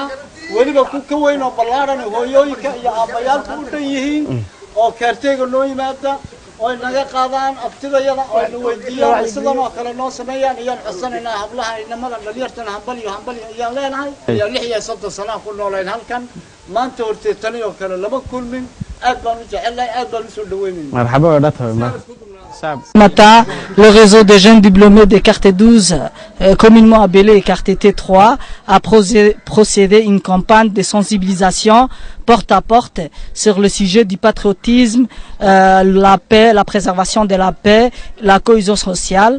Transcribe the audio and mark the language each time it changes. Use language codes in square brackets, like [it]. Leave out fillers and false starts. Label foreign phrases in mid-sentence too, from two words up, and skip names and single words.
[so] waliba ku ka weyn oo ballaaran hooyooyinka iyo aabayaalku u dhan yihiin oo kaarteega noo yimaada oo naga qaadaan aftidayada oo na weydiiyaan sidan oo kale noo sameeyaan iyaan codsanayna hablaha inamada dhalinyartana hambal ayaan leenahay iyo 6 sano ku nooleen halkan maanta hortay tani oo kale lama kulmin aad baan u jecelahay aad baan u soo dhaweynaa marxaba wadatahay [fr] Matin, le réseau des jeunes diplômés des quartiers 12, communément appelé quartier T3, a procédé à une campagne de sensibilisation porte à porte sur le sujet du patriotisme, la paix, la préservation de la paix, la cohésion sociale.